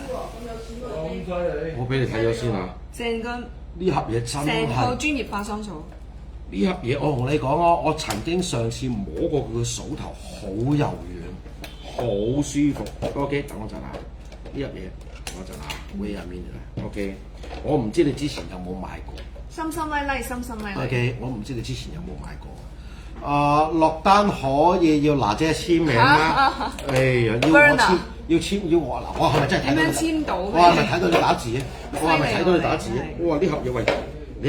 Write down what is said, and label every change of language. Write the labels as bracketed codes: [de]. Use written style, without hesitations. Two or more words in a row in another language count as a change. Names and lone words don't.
[yue] 咁犀利！我俾你睇咗先啊。成個呢盒嘢真成套係。專業化妝素。呢盒嘢我同你講啊，我曾經上次摸過佢嘅手頭，好柔軟，好舒服。OK， 等我陣啊。呢盒嘢我陣啊 ， [en] wait a minute OK， [yue] 我唔知你之前有冇買過。心心拉拉，心心拉拉。 OK， 我唔知你之前有冇買過。落單可以要娜姐簽名啦。哎呀，要我簽，要我嗱，我係咪真係睇到？點樣簽到？我係咪睇到你打字啊？我係咪睇到你打字啊？哇！呢盒嘢喂，你